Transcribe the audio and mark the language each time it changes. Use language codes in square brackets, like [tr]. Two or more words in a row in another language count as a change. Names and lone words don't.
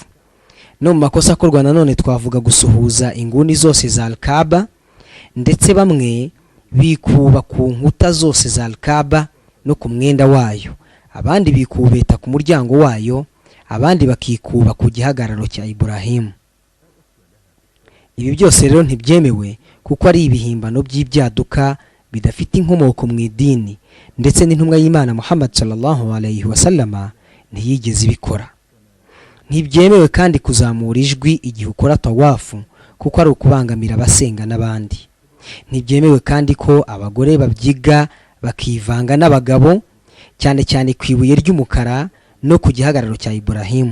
[rw] No mu makosa akorwa nanone twavuga gusuhuza inguni zose za Al-Kaaba, ndetse bamwe bikuba ku nkuta zose za Al-Kaaba no ku mwenda wayo, abandi bikubeta ku muryango wayo, abandi bakikuba ku gihagararo cya Ibrahim. Ibi byose rero ntibyemewe kuko ari ibihimbano by'ibyaduka bidafite inkomoko mu idini, ndetse n'intumwa y'Imana Muhammad [ar] صلى الله عليه وسلم [rw] ntiyigeze ibikora. Ntibyemewe kandi kuzamura ijwi igihe ukora tawafu kuko ari ukubangamira abasenga n'abandi. Ntibyemewe kandi ko abagore babyiga bakivanga n'abagabo, cyane cyane ku ibuye ry'umukara no ku gihagararo cya Ibrahim.